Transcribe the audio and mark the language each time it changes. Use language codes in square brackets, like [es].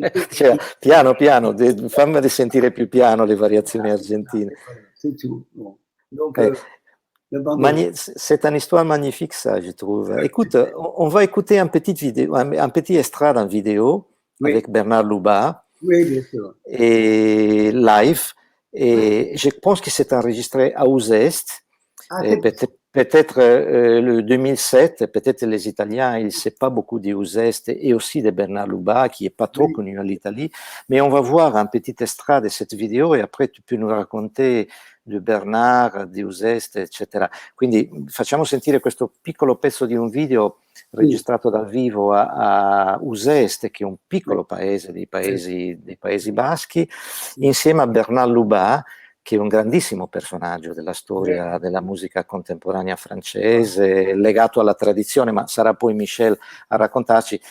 [it] Cioè, piano piano, fammi sentire più piano le variazioni argentine. [fr] C'est tout. Bon. Donc, c'est une histoire magnifique, ça, je trouve. Écoute, on va écouter un petit extrait d'une vidéo avec Bernard Luba. Oui, bien sûr. Et live. Et je pense que c'est enregistré à Uzès. Peut-être le 2007, peut-être les Italiens, ils ne savent pas beaucoup d'Uzès et aussi de Bernard Luba, qui n'est pas trop connu en Italie. Mais on va voir un petit extrait de cette vidéo et après tu peux nous raconter [it] di Bernard, di Uzès, eccetera. Quindi facciamo sentire questo piccolo pezzo di un video registrato dal vivo a Uzès, che è un piccolo paese dei Paesi Baschi, insieme a Bernard Luba, che è un grandissimo personaggio della storia della musica contemporanea francese, legato alla tradizione, ma sarà poi Michel a raccontarci.